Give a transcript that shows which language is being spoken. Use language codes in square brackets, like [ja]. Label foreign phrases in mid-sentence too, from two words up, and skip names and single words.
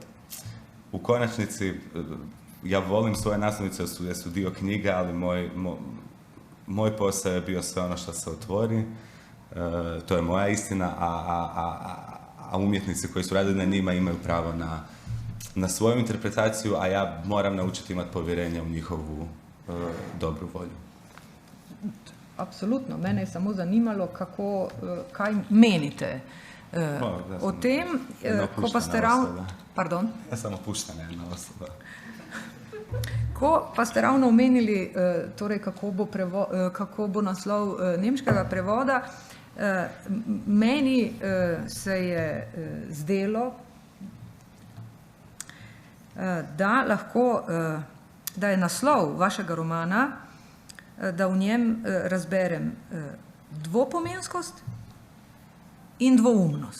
[hr] U konačnici, ja volim svoje naslovnice jer su dio knjiga, ali moj posao je bio sve ono što se otvori, to je moja istina, a umjetnici koji su radili na njima imaju pravo na svoju interpretaciju, a ja moram naučiti imati povjerenje u njihovu dobru volju. [sl] Apsolutno, mene je samo zanimalo, kaj menite o tem, ko pa ste ravno... Pardon? [hr] Ja sam opuštena jedna osoba. [sl] Ko pa ste ravno omenili, torej, kako bo naslov nemškega prevoda, meni se je zdelo, da je naslov vašega romana, da v njem razberem dvopomenskost in dvoumnost.